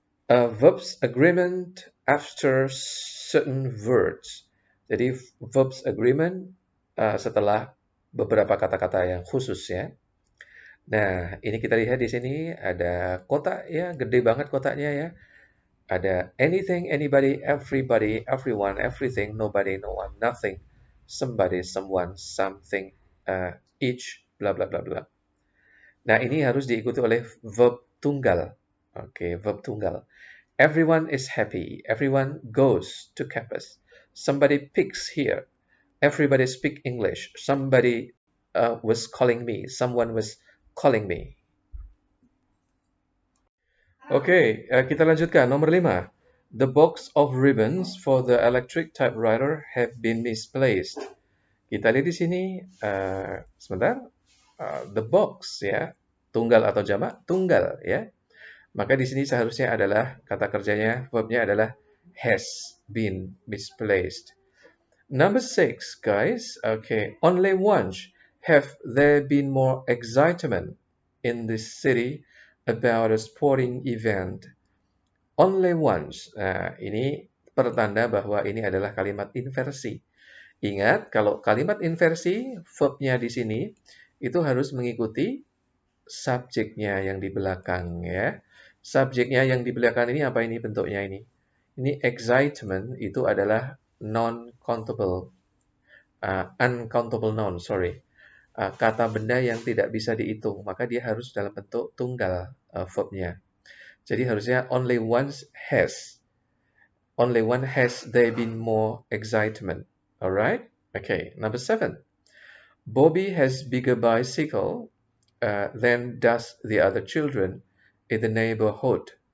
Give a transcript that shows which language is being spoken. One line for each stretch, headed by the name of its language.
English: Verbs agreement after certain words.
Indonesian: Jadi verbs agreement setelah beberapa kata-kata yang khusus ya. Nah, ini kita lihat di sini ada kotak ya, gede banget kotaknya ya. Ada anything, anybody, everybody, everyone, everything, nobody, no one, nothing, somebody, someone, something, each, bla bla bla bla. Nah, ini harus diikuti oleh verb tunggal. Oke, verb tunggal.
English: Everyone is happy. Everyone goes to campus. Somebody picks here. Everybody speak English. Somebody was calling me. Someone was calling me. Oke,
Indonesian: kita lanjutkan. Nomor 5.
English: The box of ribbons for the electric typewriter have been misplaced.
Indonesian: Kita lihat di sini, sebentar. The box ya, tunggal atau jamak, tunggal ya. Maka di sini seharusnya adalah kata kerjanya, verbnya adalah
English: has been misplaced. Number 6, guys. Okay, only once have there been more excitement in this city about a sporting event. Only once.
Indonesian: Nah, ini pertanda bahwa ini adalah kalimat inversi. Ingat, kalau kalimat inversi, verbnya di sini itu harus mengikuti subjeknya yang di belakang ya. Subjeknya yang di belakang ini apa ini bentuknya ini? Ini excitement itu adalah
English: non-countable, uncountable noun, sorry.
Indonesian: Kata benda yang tidak bisa dihitung, maka dia harus dalam bentuk tunggal verbnya. Jadi harusnya
English: only once has. Only one has there been more excitement. Alright? Okay, number 7. Bobby has bigger bicycle than does the other children in the neighborhood.